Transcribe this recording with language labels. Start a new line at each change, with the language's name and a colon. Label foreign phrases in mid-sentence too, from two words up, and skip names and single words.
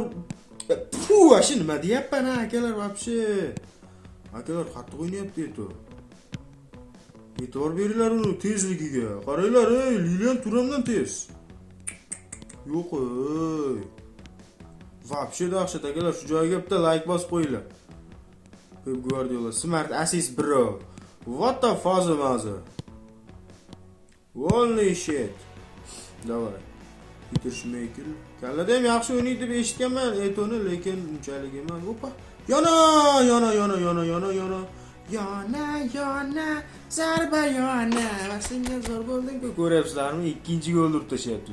Uzbek: Puh, ashi nima deyapman akalar, vobshe. Akalar qattiq o'ynayapti Eto. E'tibor beringlar uni tezligiga. Qaranglar, Lilian Turamdan tez. Yo'q, vobshe dahshat akalar, shu joyga bitta like bosib qo'yinglar.
English: Pep Guardiola, smart assist bro. What the fuck mazo? Holy shit.
Uzbek: Davay. Peter Schmeichel. Kallada ham yaxshi o'ynaydi deb eshitganman Eto'ni, lekin unchalik emas. Hoppa. Yana. Yana, zarba yana. Senga zo'r bo'lding-ku, ko'ryapsizlarmi? Ikkinchi gol urib tashyapti.